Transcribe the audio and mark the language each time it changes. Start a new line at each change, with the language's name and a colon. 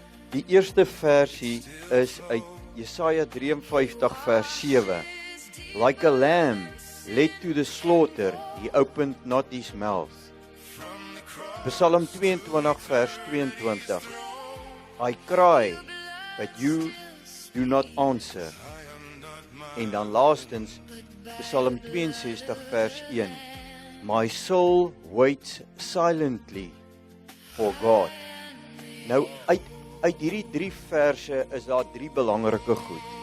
Afrikaans: Die eerste versie is uit Jesaja 53 vers 7.
English: Like a lamb led to the slaughter, he opened not his mouth. Psalm 22 vers 22. I cry, but you do not answer.
Afrikaans: En dan laastens Psalm 62 vers 1.
English: My soul waits silently for God.
Afrikaans: Nou uit hierdie 3 verse is daar 3 belangrike goed.